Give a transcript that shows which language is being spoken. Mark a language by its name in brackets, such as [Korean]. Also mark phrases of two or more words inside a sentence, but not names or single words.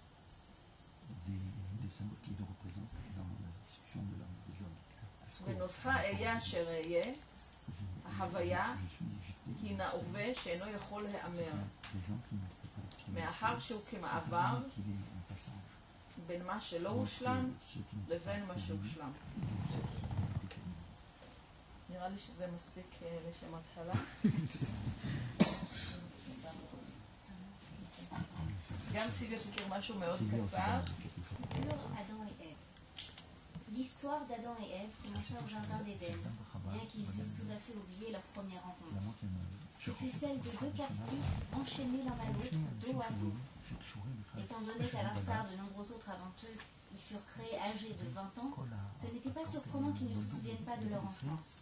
[Hebrew] ונוסחה אהיה אשר אהיה, ההוויה היא נהווה שאינו יכול להיאמר, מאחר שהוא כמעבר בין מה שלא הושלם לבין מה שהושלם. נראה לי שזה מספיק לשם התחלה. גם סיגה תכיר משהו מאוד קצר. [French] L'histoire d'Adam et Ève commença au jardin d'Éden, bien qu'ils eussent tout à fait oublié leur première rencontre. Ce fut celle de deux captifs enchaînés l'un à l'autre, dos à dos. Étant donné qu'à l'instar de nombreux autres avant eux, ils furent créés âgés de 20 ans, ce n'était pas surprenant qu'ils ne se souviennent pas de leur enfance.